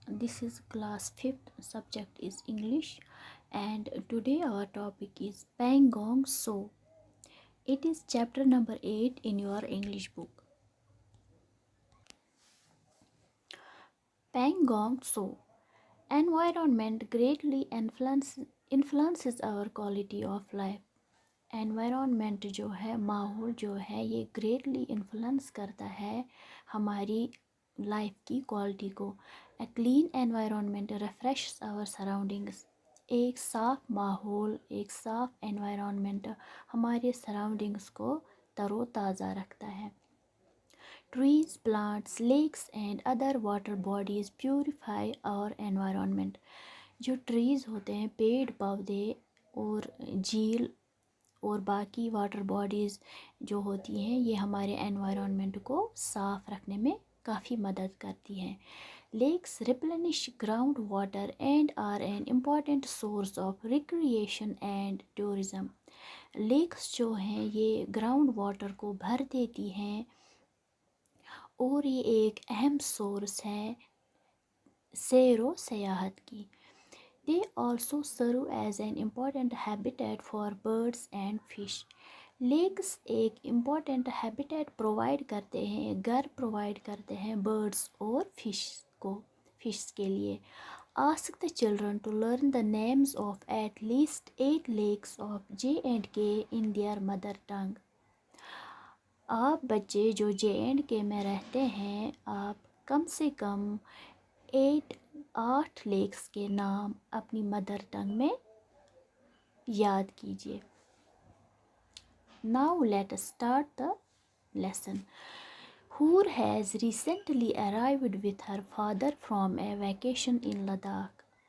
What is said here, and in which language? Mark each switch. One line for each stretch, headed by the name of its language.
English: This is class 5th, subject is English, and today our topic is Pangong So. It is chapter number 8 in your English book. Pangong So. Environment greatly influences our quality of life.
Hindi: Environment जो है, माहौल जो है, ये
English: greatly influence
Hindi: करता है हमारी life की क्वालिटी को.
English: A clean environment refresh our surroundings.
Hindi: एक साफ़ माहौल, एक साफ़ एनवायरनमेंट हमारे सराउंडिंग्स को तरोताज़ा रखता है.
English: Trees, plants, lakes and other water bodies purify our environment.
Hindi: जो ट्रीज़ होते हैं, पेड़ पौधे और झील और बाकी वाटर बॉडीज़ जो होती हैं, ये हमारे एनवायरनमेंट को साफ़ रखने में काफ़ी मदद करती हैं.
English: Lakes replenish ground water and are an important source of recreation and tourism.
Hindi: Lakes जो हैं ये ग्राउंड वाटर को भर देती हैं और ये एक अहम सोर्स है सैरो सयाहत की.
English: They also serve as an important habitat for birds and fish.
Hindi: Lakes एक
English: important habitat
Hindi: provide करते हैं, घर provide करते हैं birds और fish के लिए.
English: Ask the children to learn the names of at least 8 lakes of J&K in their mother tongue.
Hindi: आप बच्चे जो J&K में रहते हैं, आप कम से कम 8 लेक्स के नाम अपनी मदर टंग में याद कीजिए.
English: Now let us start the lesson. Hoor has recently arrived with her father from a vacation in Ladakh.